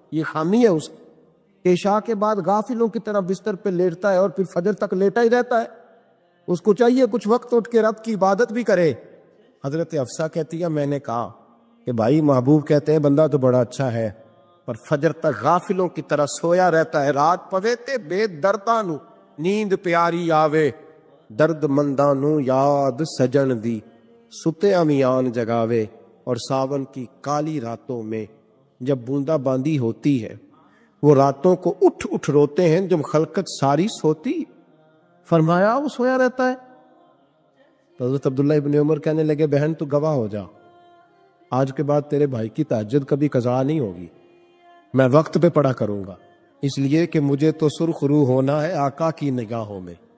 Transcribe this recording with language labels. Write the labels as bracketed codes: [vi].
[ur] یہ خامی ہے اس کی کہ عشاء کے بعد غافلوں کی طرح بستر پہ لیٹتا ہے اور پھر فجر تک لیٹا ہی رہتا ہے. اس کو چاہیے کچھ وقت اٹھ کے رب کی عبادت بھی کرے. حضرت حفصہ کہتی ہے میں نے کہا کہ بھائی محبوب کہتے ہیں بندہ تو بڑا اچھا ہے پر فجر تک غافلوں کی طرح سویا رہتا ہے. [pa] رات پوے تے بے دردانو نیند پیاری آوے, درد مندانو یاد سجن دی ستے امیان جگاوے. [ur] اور ساون کی کالی راتوں میں جب بوندا باندی ہوتی ہے وہ راتوں کو اٹھ اٹھ روتے ہیں جب خلقت ساری سوتی. فرمایا وہ سویا رہتا ہے. تو حضرت عبداللہ ابن عمر کہنے لگے بہن تو گواہ ہو جا, آج کے بعد تیرے بھائی کی تہجد کبھی قضا نہیں ہوگی, میں وقت پہ پڑھا کروں گا, اس لیے کہ مجھے تو سرخ روح ہونا ہے آقا کی نگاہوں میں.